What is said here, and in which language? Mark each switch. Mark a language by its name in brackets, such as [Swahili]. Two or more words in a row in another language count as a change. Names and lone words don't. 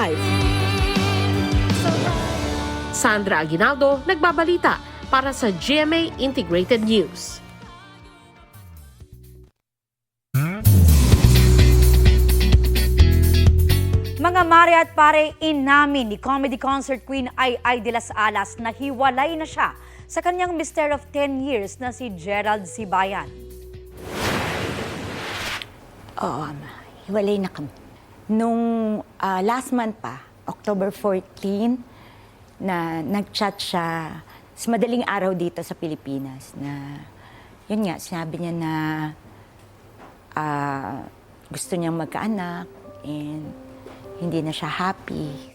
[Filipino] Sandra Aguinaldo, nagbabalita para sa GMA Integrated News. Mga mare at pare, inamin ni [English] comedy concert queen [Filipino] Ai de las Alas na hiwalay na siya sa kanyang [English] mister of 10 years [Filipino] na si Gerald Sibayan. Oo, hiwalay na kami. Nung [English] last month [Filipino] pa, October 14, na nag-chat siya sa madaling araw dito sa Pilipinas na, yun nga, sinabi niya na gusto niyang magkaanak and hindi na siya happy.